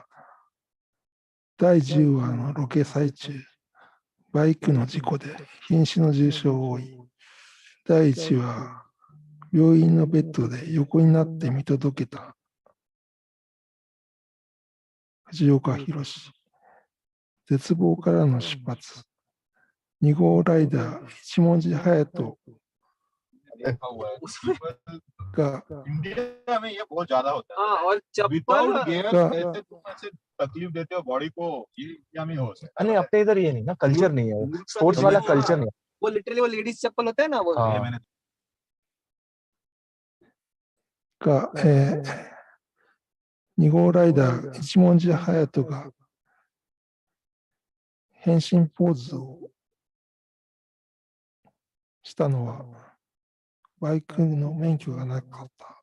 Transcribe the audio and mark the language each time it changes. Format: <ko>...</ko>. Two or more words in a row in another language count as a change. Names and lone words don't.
<ja>第10話のロケ最中、バイクの事故で瀕死の重傷を負い、第1話、病院のベッドで横になって見届けた藤岡弘。絶望からの出発。2号ライダー一文字隼人が</ja> <hi>तकलीफ देते हो बॉडी को या में हो सकता है। नहीं अपने इधर ये नहीं ना कल्चर नहीं है वो स्पोर्ट्स वाला कल्चर नहीं है वो लिटरली वो लेडीज चप्पल होता है ना वो</hi> <ja>が、2号ライダー一文字隼人が変身ポーズをしたのはバイクの免許がなかった。</ja>